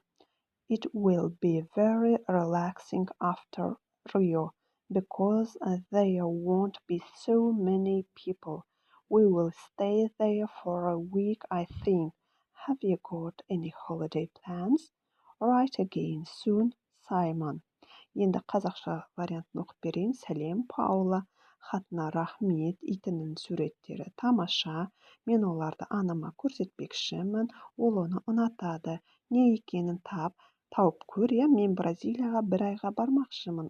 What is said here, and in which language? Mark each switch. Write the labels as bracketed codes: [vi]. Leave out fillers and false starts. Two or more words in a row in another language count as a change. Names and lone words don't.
[en] It will be very relaxing after Rio because there won't be so many people. We will stay there for a week, I think. Have you got any holiday plans? Write again soon, Simon. [kk] Енді қазақша вариантын оқып берейін. Сәлем, Паула. Хатына рахмет, итінің суреттері тамаша. Мен оларды анама көрсетпекшімін. Ол оны ұнатады. Не екенін тауып көр, мен Бразилияға бір айға бармақшымын.